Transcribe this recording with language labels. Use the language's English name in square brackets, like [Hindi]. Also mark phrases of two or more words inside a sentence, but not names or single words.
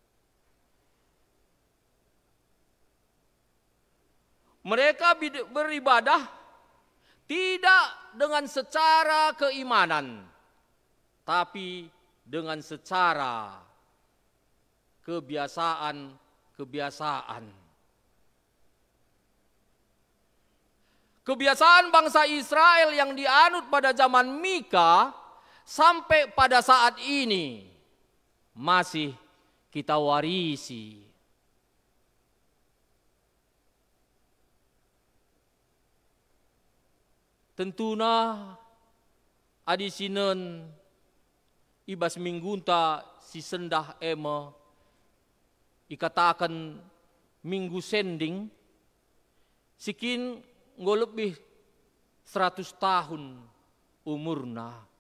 [Indonesian] Mereka beribadah tidak dengan secara keimanan, tapi dengan secara kebiasaan. Kebiasaan bangsa Israel yang dianut pada zaman Mika sampai pada saat ini masih kita warisi. [Batak Karo] Tentuna adisinen ibas minggunta si sendah ema ikatakan minggu sending sikin ngo lebih 100 tahun umurna.